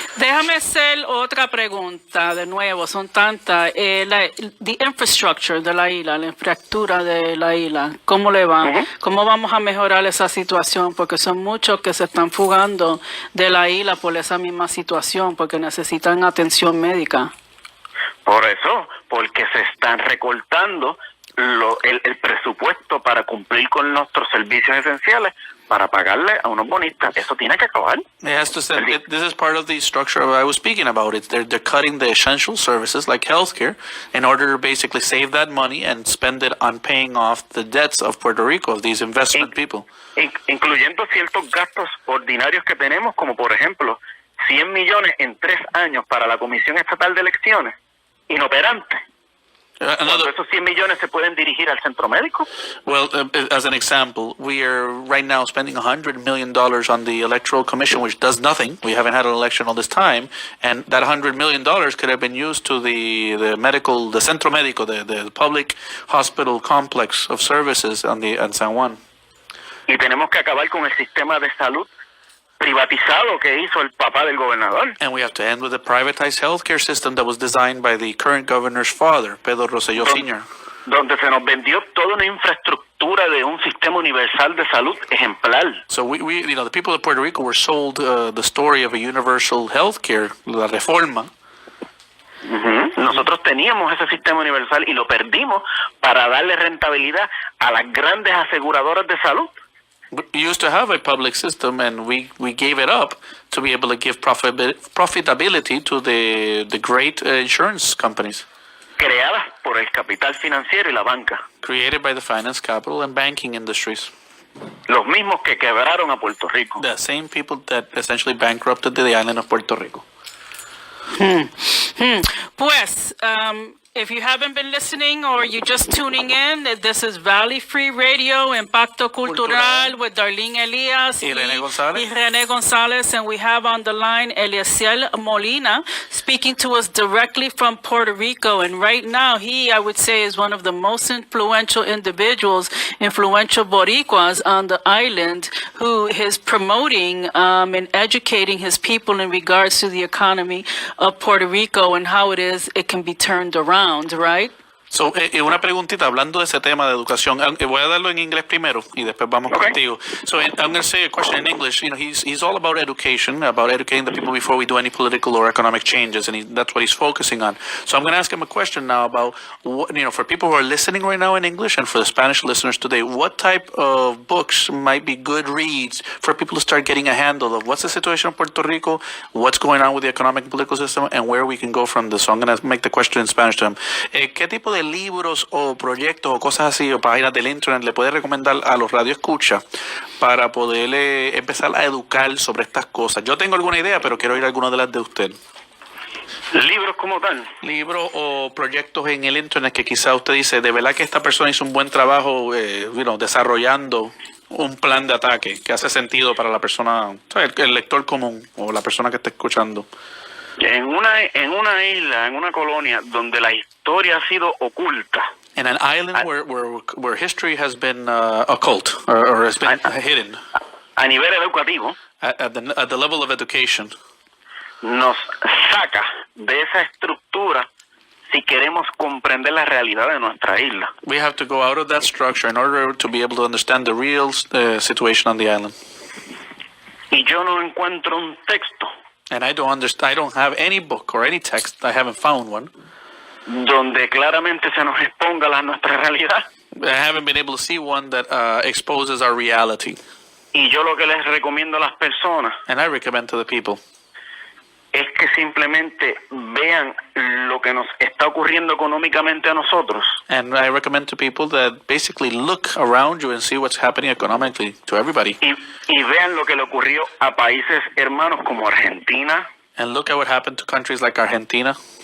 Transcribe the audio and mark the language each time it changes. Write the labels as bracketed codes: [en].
[es] Déjame hacer otra pregunta de nuevo, son tantas. [en] The infrastructure [es] de la isla, la infraestructura de la isla, ¿cómo le va? ¿Cómo vamos a mejorar esa situación? Porque son muchos que se están fugando de la isla por esa misma situación, porque necesitan atención médica. Por eso, porque se están recortando el presupuesto para cumplir con nuestros servicios esenciales, para pagarle a unos bonistas. Eso tiene que acabar. [en] It has to say, this is part of the structure I was speaking about. They're cutting the essential services like healthcare in order to basically save that money and spend it on paying off the debts of Puerto Rico, of these investment people. [es] Incluyendo ciertos gastos ordinarios que tenemos, como por ejemplo 100 millones en 3 años para la Comisión Estatal de Elecciones, inoperante. Cuando esos 100 millones se pueden dirigir al centro médico. [en] Well, as an example, we are right now spending $100 million on the Electoral Commission, which does nothing. We haven't had an election all this time, and that $100 million could have been used to the centro médico, the public hospital complex of services on San Juan. [es] Y tenemos que acabar con el sistema de salud privatizado que hizo el papá del gobernador. [en] And we have to end with the privatized healthcare system that was designed by the current governor's father, Pedro Rosselló Sr. [es] Donde se nos vendió toda una infraestructura de un sistema universal de salud ejemplar. [en] So we the people of Puerto Rico were sold the story of a universal healthcare, [es] la reforma. Nosotros teníamos ese sistema universal y lo perdimos para darle rentabilidad a las grandes aseguradoras de salud. [en] We used to have a public system, and we gave it up to be able to give profitability to the great insurance companies. [es] Creadas por el capital financiero y la banca. [en] Created by the finance, capital, and banking industries. [es] Los mismos que quebraron a Puerto Rico. [en] The same people that essentially bankrupted the island of Puerto Rico. Pues, if you haven't been listening or you're just tuning in, this is Valley Free Radio, Impacto Cultural with Darlene Elias [es] y René González. [en] y René González, and we have on the line Eliezer Molina speaking to us directly from Puerto Rico. And right now, he, I would say, is one of the most influential individuals, influential Boricuas on the island, who is promoting and educating his people in regards to the economy of Puerto Rico and how it can be turned around. Right? [es] So, una preguntita, hablando de ese tema de educación, voy a darlo en inglés primero y después vamos contigo. [en] So, I'm going to say a question in English. He's all about education, about educating the people before we do any political or economic changes, and that's what he's focusing on. So, I'm going to ask him a question now about, for people who are listening right now in English and for the Spanish listeners today, what type of books might be good reads for people to start getting a handle of what's the situation in Puerto Rico, what's going on with the economic and political system, and where we can go from this. So, I'm going to make the question in Spanish to him. [es] ¿Qué tipo de libros o proyectos o cosas así o páginas del internet le puede recomendar a los radioescuchas para poderle empezar a educar sobre estas cosas? Yo tengo alguna idea, pero quiero oír alguna de las de usted. Libros como tal. Libros o proyectos en el internet que quizá usted dice, de verdad que esta persona hizo un buen trabajo desarrollando un plan de ataque que hace sentido para la persona, el lector común o la persona que está escuchando. En una isla, en una colonia donde la historia ha sido oculta. [en] In an island where history has been occult or has been hidden. [es] A nivel educativo. [en] At the level of education. [es] Nos saca de esa estructura si queremos comprender la realidad de nuestra isla. [en] We have to go out of that structure in order to be able to understand the real situation on the island. [es] Y yo no encuentro un texto. [en] And I don't have any book or any text, I haven't found one, [es] donde claramente se nos exponga nuestra realidad. [en] I haven't been able to see one that exposes our reality. [es] Y yo lo que les recomiendo a las personas [en] and I recommend to the people [es] es que simplemente vean lo que nos está ocurriendo económicamente a nosotros. [en] And I recommend to people that basically look around you and see what's happening economically to everybody. [es] Y vean lo que le ocurrió a países hermanos como Argentina, [en] And look at what happened to countries like Argentina,